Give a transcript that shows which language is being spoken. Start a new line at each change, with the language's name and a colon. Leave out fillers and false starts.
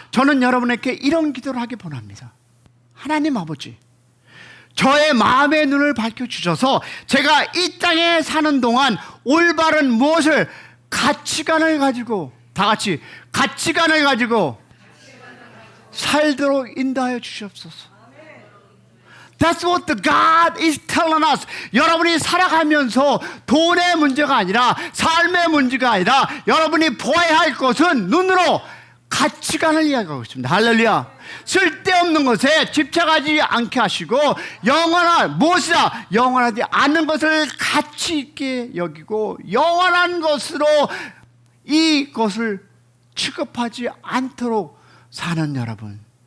Korean: 저는 여러분에게 이런 기도를 하기 원합니다. 하나님 아버지, 저의 마음의 눈을 밝혀주셔서 제가 이 땅에 사는 동안 올바른 무엇을 가치관을 가지고 다 같이 가치관을 가지고 살도록 인도하여 주시옵소서.
English: That's what the God is telling us.
Korean: 여러분이 살아가면서 돈의 문제가 아니라 삶의 문제가 아니라 여러분이 보아야 할 것은 눈으로 가치관을 이야기하고 있습니다. 할렐루야. 쓸데없는 것에 집착하지 않게 하시고 영원한 무엇이다 영원하지 않는 것을 가치 있게 여기고 영원한 것으로 이것을 취급하지 않도록 사는 여러분.